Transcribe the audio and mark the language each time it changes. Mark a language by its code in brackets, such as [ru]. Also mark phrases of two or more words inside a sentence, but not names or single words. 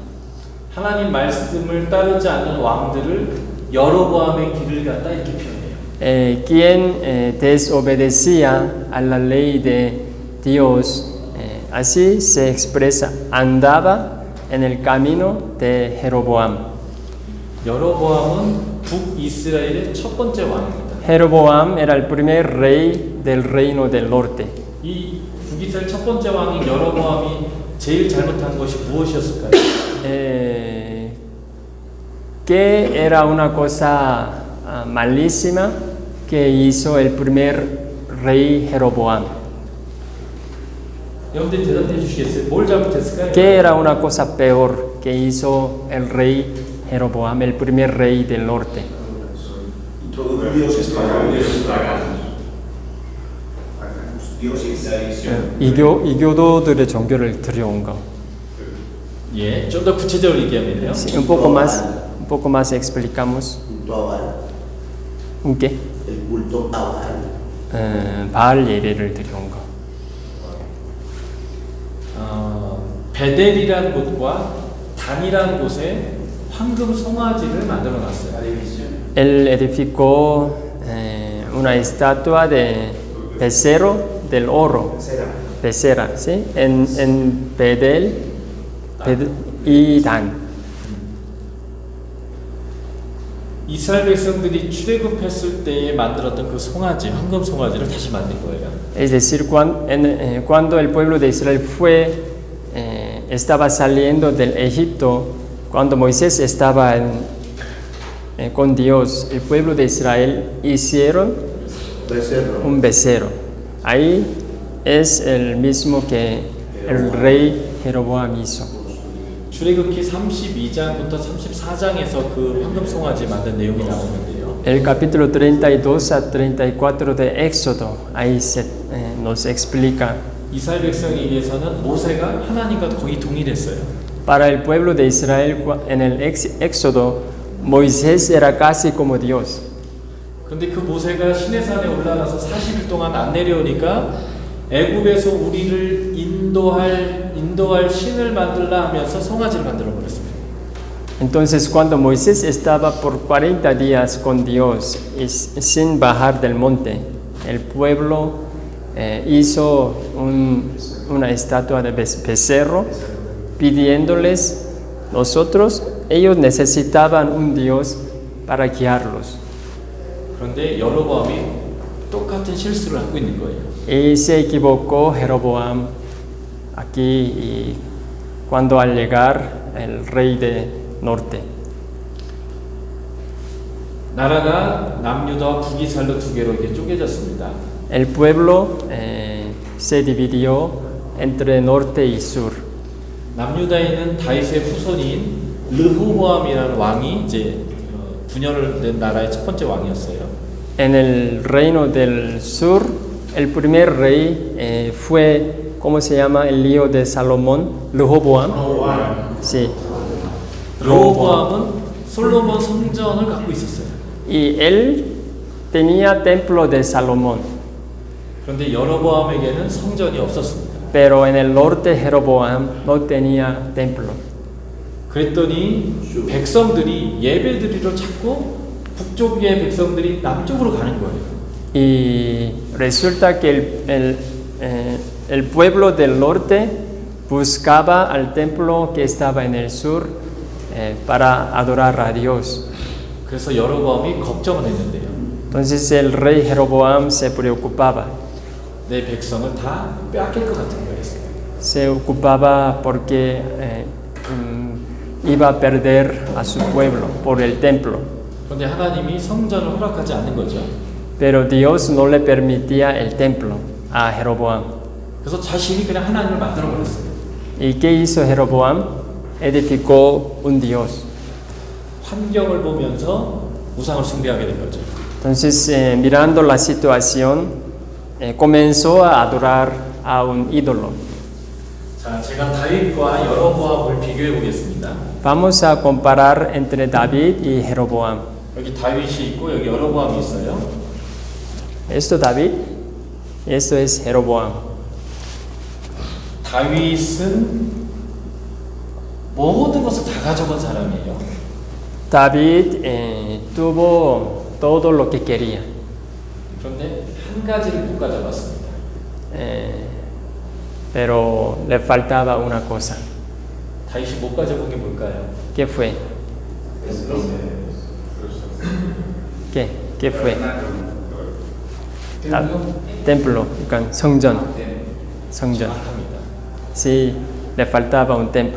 [ko] 하나님 말씀을 따르지 않는 왕들을 여로보암의 길을 갔다 이렇게 표현해요. [es] Quien desobedecía a la ley de Dios, así se expresa, andaba en el camino de Jeroboam. [ko] 여로보암은 북이스라엘의 첫 번째 왕입니다. [es] Jeroboam era el primer rey del reino del norte. [ko] 이 북이스라엘 첫 번째 왕인 여로보암이 제일 잘못한 것이 무엇이었을까요? [es] Que era una cosa malísima que hizo el primer rey Jeroboam. [ko] 여러분들이 대답해 주시겠어요? 뭘 잘못했을까요? [es] Que era una cosa peor que hizo el rey Jeroboam, el primer rey del norte. Introdujo dioses paganos. Dioses. [ko] 이교도들의 종교를 들여온 거. 예, 좀 더 구체적으로 얘기하면요. [es] Sí, un poco más explicamos. Culto a Baal. ¿Un qué? El culto a Baal. [ko] 바알 예배를 드려온 거. 베델이라는 곳과 단이라는 곳에 황금 송아지를 만들어 놨어요. [es] Él edificó una estatua de becerro del oro, becera, ¿sí? En Bedel y Dan. [ko] 이스라엘 백성들이 출애굽했을 때에 만들었던 그 송아지, 황금 송아지를 다시 만든 거예요. [es] Es decir, cuando el pueblo de Israel estaba saliendo del Egipto, cuando Moisés estaba con Dios, el pueblo de Israel hicieron un becerro. Ahí es el mismo que el rey Jeroboam hizo. [ko] 출애굽기 32장부터 34장에서 그 황금 송아지 만든 내용이 나오는데요. [es] El capítulo 32 a 34 de Éxodo, ahí nos explica. [ko] 이스라엘 백성에게서는 모세가 하나님과 거의 동일했어요. [es] Para el pueblo de Israel en el Éxodo, Moisés era casi como Dios. [ko] 그런데 그 모세가 시내산에 올라가서 40일 동안 안 내려오니까 애굽에서 우리를 인도할 신을 만들라 하면서 송아지를 만들어 버렸습니다. [es] Entonces, cuando Moisés estaba por 40 días con Dios y sin bajar del monte, el pueblo hizo una estatua de becerro pidiéndoles ellos necesitaban un Dios para guiarlos. [ko] 그런데 여로보암이 똑같은 실수를 하고 있는 거예요. [es] Y se equivocó Jeroboam aquí cuando al llegar el rey de norte. [ko] 나라가 남유다와 북이스라엘로 두 개로 이렇게 쪼개졌습니다. [es] El pueblo se dividió entre norte y sur. [ko] 남유다에 있는 다윗의 후손인 르호보암이라는 왕이 이제 분열을 낸 나라의 첫 번째 왕이었어요. [es] En el reino del sur, el primer rey fue, ¿cómo se llama? El lío de Salomón, Rehoboam. Sí. [ko] 르호보암은 솔로몬 성전을 갖고 있었어요. [es] Y él tenía templo de Salomón. [ko] 그런데 여로보암에게는 성전이 없었습니다. [es] Pero en el norte Jeroboam no tenía templo. [ko] 그랬더니 백성들이 예배드리러 자꾸 북쪽의 백성들이 남쪽으로 가는 거예요. [es] Y resulta que el pueblo del norte buscaba al templo que estaba en el sur para adorar a Dios. [ko] 그래서 여로보암이 걱정을 했는데요. [es] Entonces el rey Jeroboam se preocupaba. [ko] 내 백성을 다 빼앗길 것 같은 거예요. [es] Se ocupaba porque iba a perder a su pueblo por el templo. [ko] 그런데 하나님이 성전을 허락하지 않는 거죠. [es] Pero Dios no le permitía el templo a Jeroboam. [ko] 그래서 자신이 그냥 하나님을 만들어 버렸어요. [es] ¿Y qué hizo Jeroboam? Edificó un Dios. [ko] 환경을 보면서 우상을 숭배하게 된 거죠. [es] Entonces, mirando la situación, comenzó a adorar a un ídolo. [ko] 자, 제가 다윗과 여로보암을 비교해 보겠습니다. [es] Vamos a comparar entre David y Jeroboam. [ko] 여기 다윗이 있고 여기 여로보암이 있어요. [es] Esto David, y esto es Jeroboam. [ko] 다윗은 모든 것을 다 가져간 사람이에요. [es] David tuvo todo lo que quería. [ko] 그런데 한 가지를 못 가져갔습니다. [es] Pero le faltaba una cosa. [ko] 다윗이 못 가져본 게 뭘까요? [es] ¿Qué fue? ¿Qué fue? Templo, [ko] 성전. 정확합니다. [es] Sí, le faltaba un templo.